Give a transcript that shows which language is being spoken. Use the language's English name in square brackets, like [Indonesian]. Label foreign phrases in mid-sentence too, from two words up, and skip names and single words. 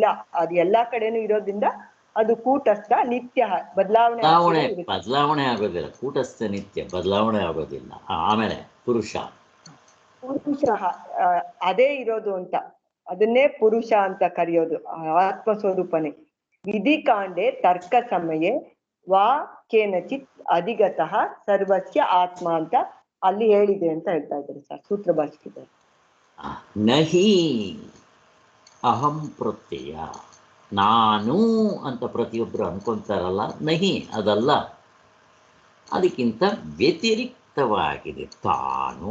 [Kannada] ಅದು ಎಲ್ಲಾ ಕಡೆನೂ ಇರೋದ್ರಿಂದ ಅದು [Sanskrit] ಕೂಟಸ್ಥ ನಿತ್ಯ, [Kannada] ಬದಲಾವಣೆ ಆಗೋದಿಲ್ಲ. [Sanskrit] ಕೂಟಸ್ಥ ನಿತ್ಯ, [Kannada] ಬದಲಾವಣೆ ಆಗೋದಿಲ್ಲ. ಆಮೇಲೆ ಪುರುಷ ಅದೇ ಇರೋದು ಅಂತ, ಅದನ್ನೇ ಪುರುಷ ಅಂತ ಕರೆಯೋದು, ಆತ್ಮಸ್ವರೂಪನೇ. [Sanskrit] ವಿಧಿಕಾಂಡೆ ತರ್ಕ ಸಮಯೇ ವಾ ಕೇನಚಿತ್ ಅಧಿಗತಃ ಸರ್ವಸ್ಯ ಆತ್ಮ [Kannada] ಅಂತ ಅಲ್ಲಿ ಹೇಳಿದೆ ಅಂತ ಹೇಳ್ತಾ ಇದ್ದಾರೆ ಸರ್ ಸೂತ್ರ ಭಾಷೆಯಲ್ಲಿ. [Sanskrit] ನಹಿ ಅಹಂ ಪ್ರತ್ಯಯ, [Kannada] ನಾನು ಅಂತ ಪ್ರತಿಯೊಬ್ಬರು ಅನ್ಕೊಂತಾರಲ್ಲ, ನಹಿ ಅದಲ್ಲ, ಅದಕ್ಕಿಂತ ವ್ಯತಿರಿಕ್ತವಾಗಿದೆ ತಾನು.